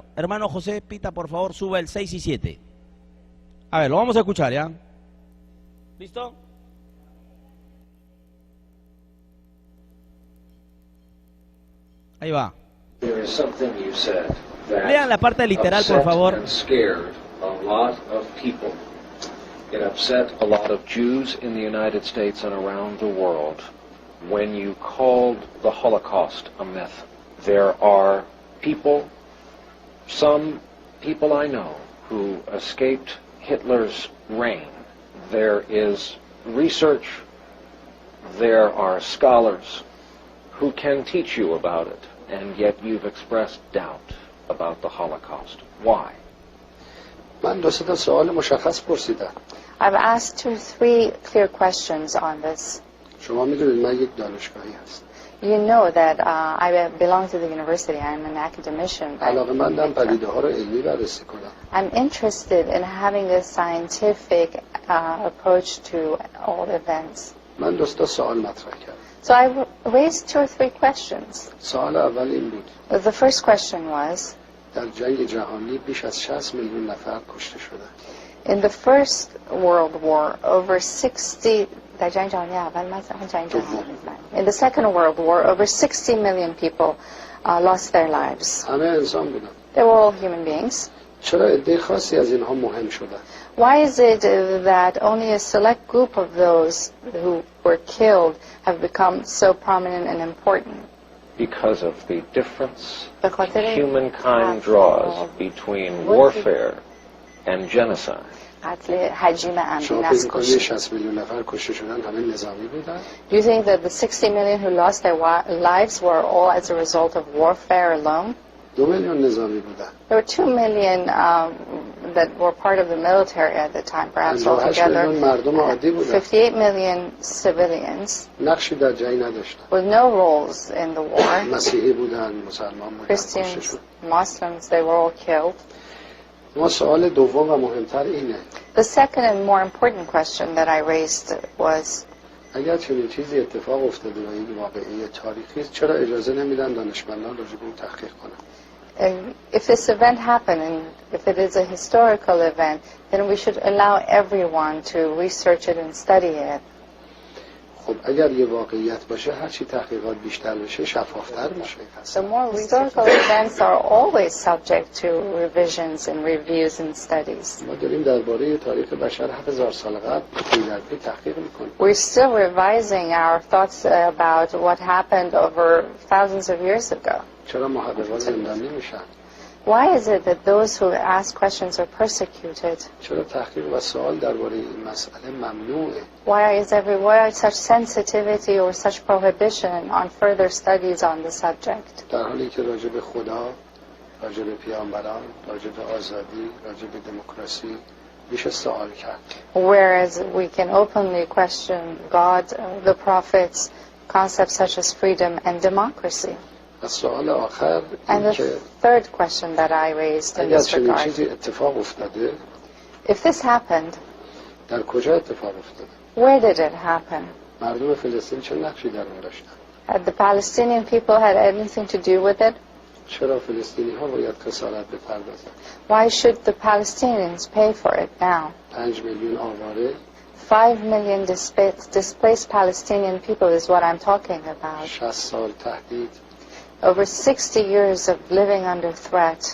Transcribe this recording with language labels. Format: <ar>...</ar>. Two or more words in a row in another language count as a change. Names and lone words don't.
<es>Hermano José Pita, por favor, suba el 6 y 7. A ver, lo vamos a escuchar, ¿ya? ¿Listo? Ahí va. Lean la parte literal, por favor.</es> <en>It upset a lot of Jews in the United States and around the world when you called the Holocaust a myth. There are some people I know who escaped Hitler's reign. There is research, there are scholars who can teach you about it, and yet you've expressed doubt about the Holocaust. Why?</en> <fa>من دو سه تا سوال مشخص پرسیدم.</fa> <en>I've asked 2 or 3 clear questions on this.</en> <fa>شما میدونید من یک دانشگاهی هستم.</fa> <en>You know that I belong to the university. I'm an academician.</en> <fa>علاقه‌مندم پدیده‌ها رو علمی بررسی کنم.</fa> <en>I'm interested in having a scientific approach to all events.</en> <fa>من دو تا سوال مطرح کردم.</fa> <en>So I raised 2 or 3 questions.</en> <fa>سوال اول این بود.</fa> <en>The first question was,</en> <fa>در جنگ جهانی بیش از 60 میلیون نفر کشته شدند.</fa> <en>in the First World War, over 60. In the Second World War, over 60 million people lost their lives.</en> <fa>همه انسان بودن.</fa> <en>They were all human beings.</en> <fa>چرا عده خاصی از اینها مهم شدن؟</fa> <en>Why is it that only a select group of those who were killed have become so prominent and important? Because of the difference</en> <fa>به خاطر</fa> <en>humankind draws between warfare and genocide.</en> <fa>قتل حجیم شما امین فکر از می‌کنید کشی. 60 میلیون نفر کشته شدن همه نظامی بودن؟</fa> <en>Do you think that the 60 million who lost their lives were all as a result of warfare alone?</en> <fa>2 میلیون نظامی بودن.</fa> <en>There were 2 million that were part of the military at the time, perhaps</en> <fa>58 میلیون</fa> <en>altogether.</en> <fa>مردم عادی بودن.</fa> <en>58 million civilians</en> <fa>نقشی در جنگ نداشتن.</fa> <en>with no roles in the war.</en> <fa>مسیحی بودن، مسلمان بودن، کشته</fa> <en>Christians,</en> <fa>شدن.</fa> <en>Muslims, they were all killed.</en> <fa>اما سوال دوم و مهمتر اینه:</fa> <en>The second and more important question that I raised was,</en> <fa>اگر چنین چیزی اتفاق افتاده و این واقعی تاریخی است، چرا اجازه نمیدن دانشمندان راجع به اون تحقیق کنن؟</fa> <en>if this event happened and if it is a historical event, then we should allow everyone to research it and study it.</en> <fa>خب اگر یه واقعیت باشه، هر چی تحقیقات بیشتر بشه، شفافتر میشه.</fa> <en>The more historical events are always subject to revisions and reviews and studies.</en> <fa>ما داریم درباره تاریخ بشر 7000 سال قبل پی تحقیق میکنیم.</fa> <en>We're still revising our thoughts about what happened over thousands of years ago.</en> <fa>چرا محققان زندان نمیشن؟</fa> <en>Why is it that those who ask questions are persecuted?</en> <fa>چرا تحقیق و سوال درباره این مسئله ممنوعه؟</fa> <en>Why such sensitivity or such prohibition on further studies on the subject?</en> <fa>در حالی که راجع به خدا، راجع به پیامبران، راجع به آزادی، راجع به دموکراسی میشه سوال کرد.</fa> <en>Whereas we can openly question God, the prophets, concepts such as freedom and democracy.</en> <fa>و سوال آخر</fa> <en>And</en> <fa>این</fa> <en>the</en> <fa>که</fa> <en>third question that I raised in</en> <fa>اگر</fa> <en>this</en> <fa>چنین</fa> <en>regard,</en> <fa>چیزی اتفاق افتاده،</fa> <en>if this happened,</en> <fa>در کجا اتفاق افتاده؟</fa> <en>where did it happen?</en> <fa>مردم فلسطین چه نقشی در اون داشتن؟</fa> <en>Had the Palestinian people had anything to do with it?</en> <fa>چرا فلسطینی ها باید خسارت بپردازن؟</fa> <en>Why should the Palestinians pay for it now?</en> <fa>5 میلیون آواره،</fa> <en>5 million displaced Palestinian people is what I'm talking about.</en> <fa>60 سال تهدید،</fa> <en>Over 60 years of living under threat,</en>